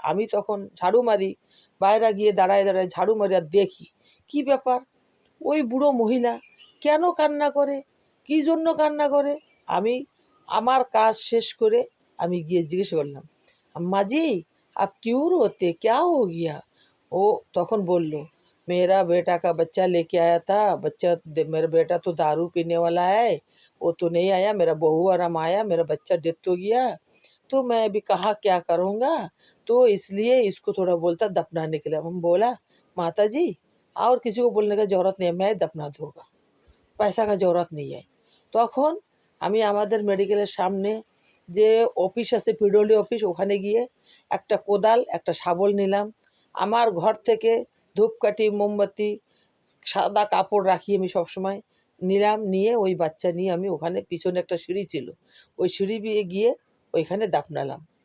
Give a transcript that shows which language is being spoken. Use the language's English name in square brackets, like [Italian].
[Bangla] আমি তখন ঝাড়ু মারি, বাইরে গিয়ে দাঁড়ায় দাঁড়ায় ঝাড়ু মারি আর দেখি কি ব্যাপার, ওই বুড়ো মহিলা কেন কান্না করে, কি জন্য কান্না করে। আমি আমার কাজ শেষ করে আমি গিয়ে জিজ্ঞেস করলাম, [Hindi] अम्मा जी आप क्यों रोते, क्या हो गया? [Bangla] ও তখন বলল, [Hindi] मेरा बेटा का बच्चा लेके आया था, मेरा बेटा तो दारू पीने वाला है, वो तो नहीं आया, मेरा बहू आराम आया, मेरा बच्चा डेथ हो गया, तो मैं अभी कहाँ क्या करूँगा, तो इसलिए इसको थोड़ा बोलता दफनाने के लिए। हम बोला, माता जी और किसी को बोलने का ज़रूरत नहीं है, मैं दफना दूँगा, [Bangla] পয়সা কা জরুরত নেই। তখন আমি আমাদের মেডিকেলের সামনে যে অফিস আছে, পিডব্লিউ অফিস, ওখানে গিয়ে একটা কোদাল একটা শাবল নিলাম। আমার ঘর থেকে ধূপকাঠি মোমবাতি সাদা কাপড় রাখি আমি সবসময়, নিলাম। নিয়ে ওই বাচ্চা নিয়ে আমি ওখানে পিছনে একটা সিঁড়ি ছিল, ওই সিঁড়ি দিয়ে গিয়ে ওইখানে দাপনালাম।